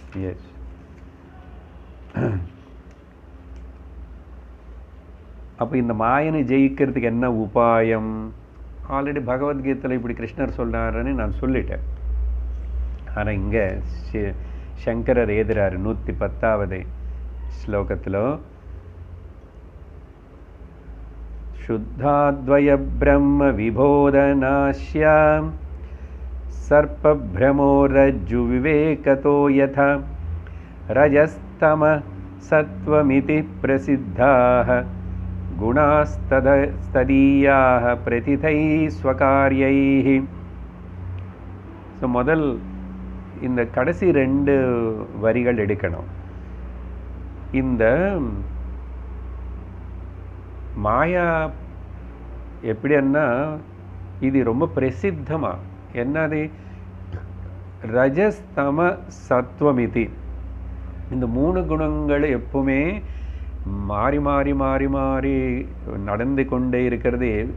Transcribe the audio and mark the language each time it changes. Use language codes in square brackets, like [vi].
[ta] S, அப்போ இந்த மாயனை ஜெயிக்கிறதுக்கு என்ன உபாயம்? ஆல்ரெடி பகவத்கீதையில் இப்படி கிருஷ்ணர் சொல்கிறாருன்னு நான் சொல்லிட்டேன். ஆனால் இங்கே சங்கரர் எழுதுறாரு 110வது ஸ்லோகத்தில், [sa] शुद्धाद्वय ब्रह्म विबोधनास्यां सर्पभ्रमो रज्जु विवेकतो यथा रजस्तम सत्वमिति प्रसिद्धाः गुणास्तदीयाः प्रतिथैः स्वकार्यैः. [ta] ஸோ முதல் இந்த கடைசி 2 வரிகள் எடுக்கணும். இந்த மாயா எப்படின்னா இது ரொம்ப பிரசித்தமாக என்னது, ரஜஸ்தம சத்வமிதி, இந்த 3 குணங்கள் எப்பவுமே மாறி மாறி மாறி மாறி நடந்து கொண்டே இருக்கிறது.